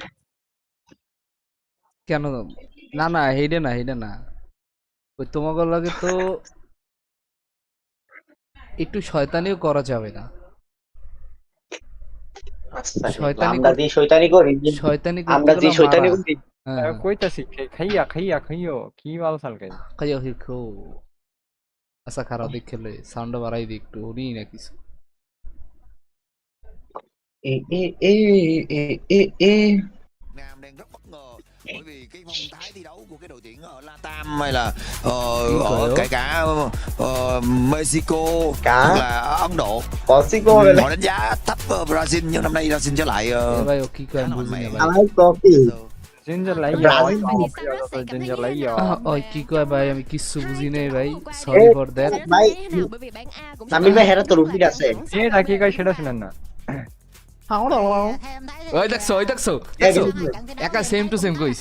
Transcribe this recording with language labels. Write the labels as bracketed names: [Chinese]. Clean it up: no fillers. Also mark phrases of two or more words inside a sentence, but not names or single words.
[Bangla] কেন না না হেডে না ওই তোমাকে লাগে তো একটু শয়তানিও করা যাবে না শয়তানি করি কইতাছি খাইয়া কি বাল সাল খাইয়া খো আচ্ছা খারাপ দেখলে সাউন্ড বাড়াই দি একটু হরি না কিছু [Vietnamese] đang rất bất ngờ bởi vì cái phong thái thi đấu của cái đội tuyển ở Latam hay là ở kể cả Mexico hoặc là Ấn Độ họ đánh giá thấp Brazil nhưng năm nay Brazil trở lại [Bangla] ওই কি কয় ভাই আমি কিছু বুঝি নাই ভাই [English] sorry for that [Bangla] ভাই তামিল ভাই হেরা তো রুটি আছে এটা কি কয় সেটা শুনেন না ওই দেখছো একা [English] same to same [Bangla] কইছে